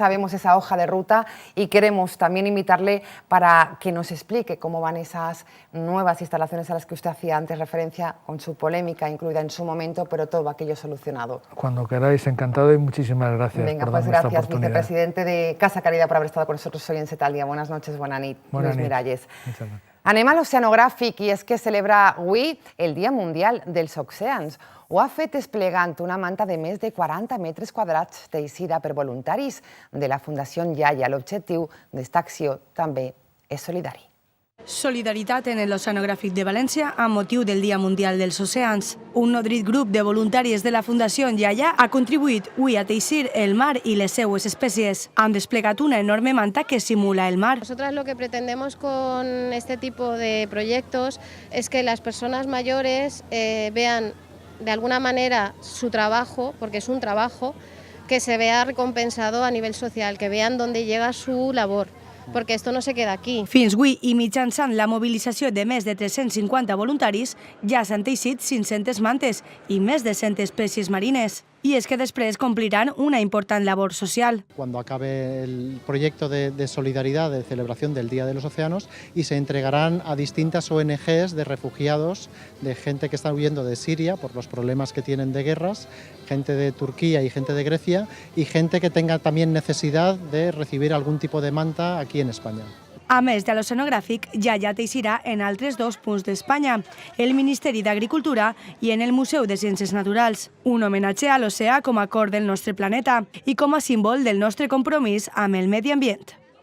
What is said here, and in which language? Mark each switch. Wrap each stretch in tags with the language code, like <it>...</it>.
<es>Sabemos esa hoja de ruta y queremos también invitarle para que nos explique cómo van esas nuevas instalaciones a las que usted hacía antes referencia, con su polémica incluida en su momento, pero todo aquello solucionado. Cuando queráis, encantado y muchísimas gracias. Venga, por pues darme esta gracias, oportunidad. vicepresidente de Casa Caridad, por</es> <ca>haver estat</ca> <es>con nosotros hoy en Set al Dia. Buenas noches,</es> <ca>bona nit,</ca> <es>Lluís Miralles.</es> <ca>Anem a l'oceanogràfic i és que celebra avui el Dia Mundial dels Oceans. Ho ha fet desplegant una manta de més de 40 metres quadrats teixida per voluntaris de la Fundació Yaya. L'objectiu d'esta acció també és solidari. Solidaritat en l'Oceanogràfic de València amb motiu del Dia Mundial dels Oceans. Un nodrit grup de voluntaris de la Fundació Yaya ha contribuït avui a teixir el mar i les seues espècies. Han desplegat una enorme manta que simula el mar.</ca> <es>Nosotras lo que pretendemos con este tipo de proyectos es que las personas mayores vean de alguna manera su trabajo, porque es un trabajo, que se vea recompensado a nivel social, que vean dónde llega su labor.</es> <ca>Perquè</ca> <es>esto no se queda aquí.</es> <ca>Fins avui, i mitjançant la mobilització de més de 350 voluntaris, ja s'han teixit 500 mantes i més de 100 espècies marines.</ca> <es>Y es que después cumplirán una importante labor social. Cuando acabe el proyecto de solidaridad de celebración del Día de los Océanos y se entregarán a distintas ONGs de refugiados, de gente que está huyendo de Siria por los problemas que tienen de guerras, gente de Turquía y gente de Grecia y gente que tenga también necesidad de recibir algún tipo de manta aquí en España.</es> <ca>A més de l'oceanogràfic, Yaya teixirà en altres 2 punts d'Espanya, el Ministeri d'Agricultura i en el Museu de Ciències Naturals. Un homenatge a l'oceà com a cor del nostre planeta i com a símbol del nostre compromís amb el medi ambient.</ca>